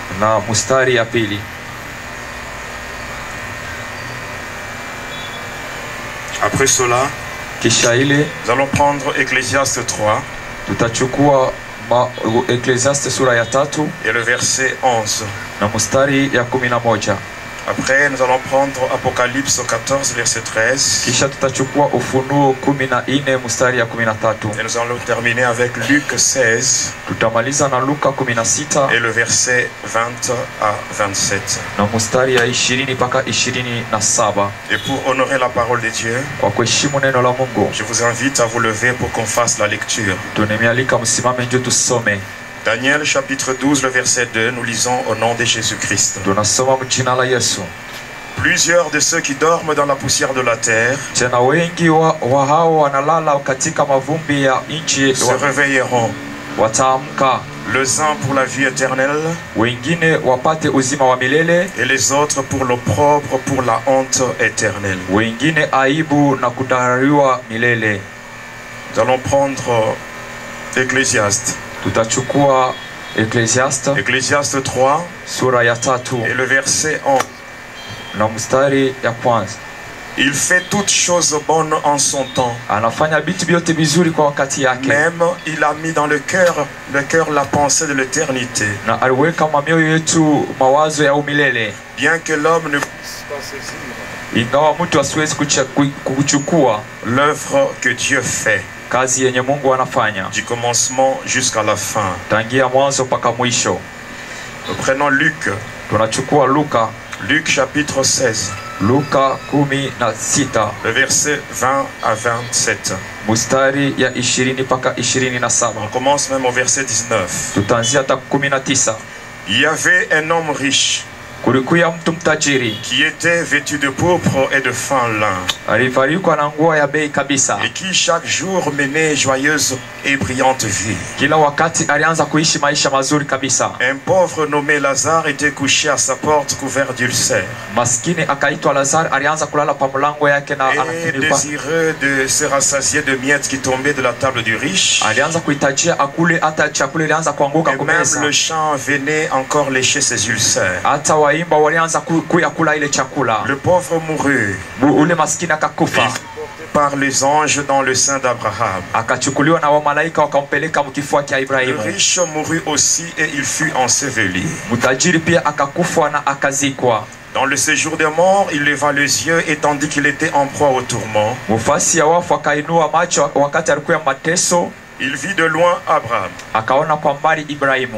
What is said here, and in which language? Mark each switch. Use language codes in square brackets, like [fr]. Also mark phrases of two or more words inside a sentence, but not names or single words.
[fr] Après cela, nous allons prendre Ecclésiaste 3. Et le verset 11. Après, nous allons prendre Apocalypse 14, verset 13. [sw] Kisha tutachukua Ufunuo 14 mstari ya 13. [fr] Et nous allons terminer avec Luc 16. [sw] Tutamaliza na Luka 16 [fr] et le verset 20 à 27. [sw] na mstari ya 20 mpaka 27. [fr] Et pour honorer la parole de Dieu, [sw] Kwa kuheshimu neno la Mungu, [fr] je vous invite à vous lever pour qu'on fasse la lecture. [sw] tunemialika msimame ndio tusome. [fr] Daniel chapitre 12, le verset 2, nous lisons au nom de Jésus-Christ. [sw] Tunasoma mjina la Yesu. [fr] Plusieurs de ceux qui dorment dans la poussière de la terre [sw] Tena wengi wa hao wanalala katika mavumbi ya nchi [fr] se réveilleront, [sw] wataamka, [fr] les uns pour la vie éternelle [sw] wengine wapate uzima wa milele, [fr] et les autres pour l'opprobre, pour la honte éternelle. [sw] wengine aibu na kudharauliwa milele. [fr] Nous allons prendre Ecclésiaste. [sw] Tutachukua Ecclésiaste 3 sura ya 3 [fr] et le verset 11. [sw] na mstari ya kwanza. [fr] Il fait toutes choses bonnes en son temps. [sw] Anafanya vitu vyote vizuri kwa wakati yake. [fr] Même il a mis dans le cœur la pensée de l'éternité. [sw] Na aliweka mioyo yetu mawazo ya umilele. [fr] Bien que l'homme ne puisse pas saisir [sw] Ingawa mtu asiwezi kuchukua [fr] l'œuvre que Dieu fait [sw] kazi yenye Mungu anafanya [fr] du commencement jusqu'à la fin. [sw] tangia mwanzo mpaka mwisho. [fr] Prenons Luc. [sw] Tunachukua [fr] Luc chapitre 16. [sw] Luka 16 [fr] le verset 20 à 27. [sw] mstari ya 20 mpaka 27. [fr] On commence même au verset 19. [sw] Tutaanzia hata 19. [fr] Il y avait un homme riche [sw] Kulikuwa mtu mtajiri [fr] qui était vêtu de pourpre et de fin lin, [sw] alivalikwa na nguo ya bei kabisa, [fr] et qui chaque jour menait joyeuse et brillante vie. [sw] Kila wakati alianza kuishi maisha mazuri kabisa. [fr] Un pauvre nommé Lazare était couché à sa porte couvert d'ulcères. [sw] Maskini akaitwa Lazaro alianza kulala pa mlango yake na [fr] et désireux de se rassasier de miettes qui tombaient de la table du riche. [sw] Alianza kuhitajia akule hata chakula ilianza kuanguka kwa meza. [fr] Même le chant venait encore lécher ses ulcères. [sw] Hata waimba walianza kuyakula ile chakula. [fr] Le pauvre mourut. [sw] Ule maskini akakufa [fr] par les anges dans le sein d'Abraham. [sw] Akachukuliwa na wamalaika wakampeleka mkifua cha Ibrahimu. [fr] Le riche mourut aussi et il fut enseveli. [sw] Mtajiri pia akakufa na akazikwa. [fr] Dans le séjour des morts, il leva les yeux et tandis qu'il était en proie au tourment, [sw] mufasi ya wafu akainua macho wakati alikuwa mateso. [fr] Il vit de loin Abraham [sw] akaona kwa mbali Ibrahimu